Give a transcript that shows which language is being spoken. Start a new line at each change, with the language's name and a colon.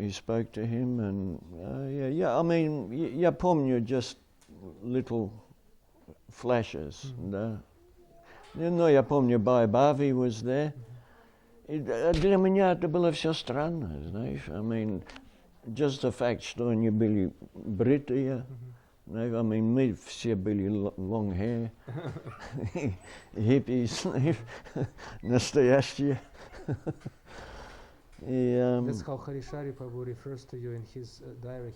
English: He spoke to him, and I mean,
Russian: я помню
English: just little flashes.
Russian: Да. Но я помню, Bhavi was there. Для меня это было все странно, знаешь.
English: I mean, just the fact,
Russian: что они были бритые.
English: I mean,
Russian: мы все были
English: long hair. Hippies,
Russian: настоящие.
English: That's how Harishari Prabhu refers to you in his diary.